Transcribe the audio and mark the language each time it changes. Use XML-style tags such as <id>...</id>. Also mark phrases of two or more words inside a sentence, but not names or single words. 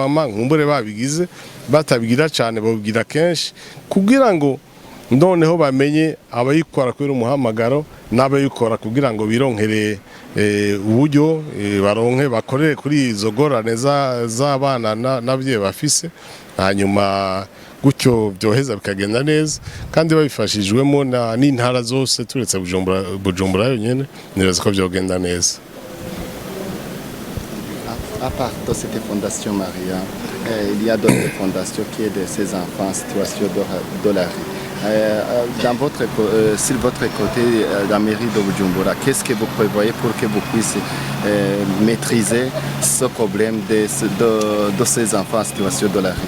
<rn>bama nkumbure babigize batabigira cyane babigira kenshi kugira ngo noneho bamenye abayikora kubera umuhamagaro n'abayikora kugira ngo bironkere uburyo baronke bakorere kuri izo gorane z'abana n'abyeyi bafise, hanyuma gutyo byoheza bikagenda neza kandi babifashijwemo n'intara zose turetse Bujumbura yonyene niraza ko byogenda neza.</rn> <fr>À part de cette fondation Maria, il y a d'autres fondations qui aident ces enfants en situation de la rue. Sur votre côté, la mairie de Bujumbura, qu'est-ce que vous prévoyez pour que vous puissiez maîtriser ce problème de ces enfants en situation de la rue?</fr>